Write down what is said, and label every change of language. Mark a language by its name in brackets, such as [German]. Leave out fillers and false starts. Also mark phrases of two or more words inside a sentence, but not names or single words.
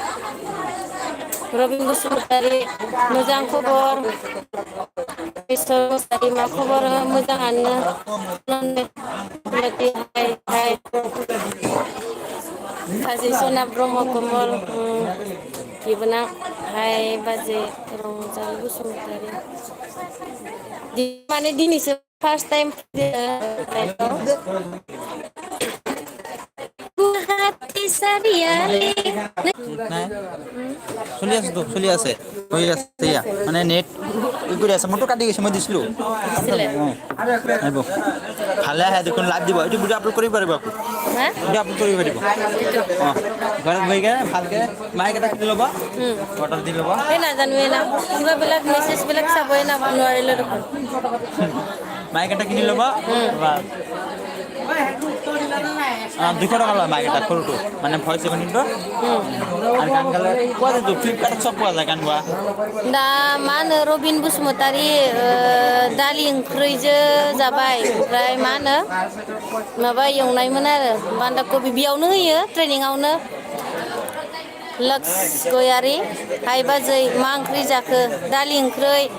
[Bodo] रबिन बसुमतारी मोजां खबर मुसारि मा खबर मोजाङानो बाजै सना ब्रह्म कमल बिबोनां हाय बाजै रंजालि बसुमतारी माने दिनैसो [English] first time [Bodo] गुवाहाटी सारियाली [Assamese] চলি আছে হৈ আছে এয়া মানে নেট কৰি আছে মোৰতো কাটি গৈছে মই দিছিলোঁ আহিব ভালে আহে দেখোন লাইভ দিব এইটো [English] video upload [Assamese] কৰিব পাৰিব আকৌ [English] video upload [Assamese] কৰিব পাৰিব ঘৰত বহি কেনে ভালকৈ মাইক এটা কিনি ল'ব অৰ্ডাৰ দি ল'ব এই নাজানো কিবাবিলাক মেছেজবিলাক চাবই নোৱাৰিলোঁ দেখোন মাইক এটা কিনি ল'ব 200 টকা লয় মাইক এটা সৰুটো মানে [English] voice recording [Assamese] আৰু গান গালে পোৱা যায় ফ্লিপকাৰ্টত চব পোৱা যায় গান গোৱা [Bodo] दा मा होनो रबिन बसुमतारी दालि ओंख्रिजो जाबाय ओमफ्राय मा होनो माबा एवनायमोन आरो बान्दा कबि बेयावनो होयो ट्रेनिंआवनो लक्स गयारि हाय बाजै मा ओंख्रि जाखो दालि ओंख्रै